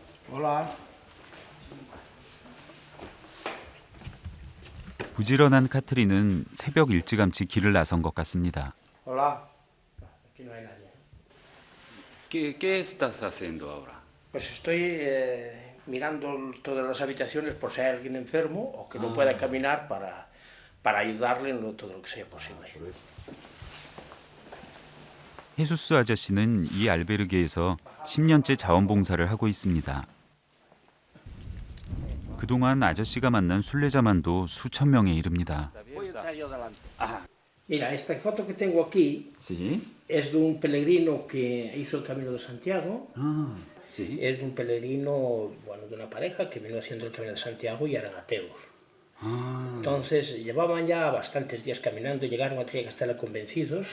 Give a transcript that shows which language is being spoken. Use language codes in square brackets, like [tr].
[es] Hola. [ko] 부지런한 카트린은 새벽 일찌감치 길을 나선 것 같습니다. [es] Hola. Aquí no hay nadie. ¿Qué estás haciendo ahora? Pues estoy mirando todas las habitaciones por si hay alguien enfermo o que no pueda caminar para ayudarle en todo lo que sea posible. [ko] 헤수스 아저씨는 이 알베르게에서 10년째 자원봉사를 하고 있습니다. 그동안 아저씨가 만난 순례자만도 수천 명에 이릅니다. [es] Mira, esta foto que tengo aquí Sí. es de un peregrino que hizo el Camino de Santiago. Sí. Es de un peregrino, bueno, de una pareja que vino haciendo el Camino de Santiago y eran ateos. Entonces llevaban ya bastantes días caminando y llegaron a que estar convencidos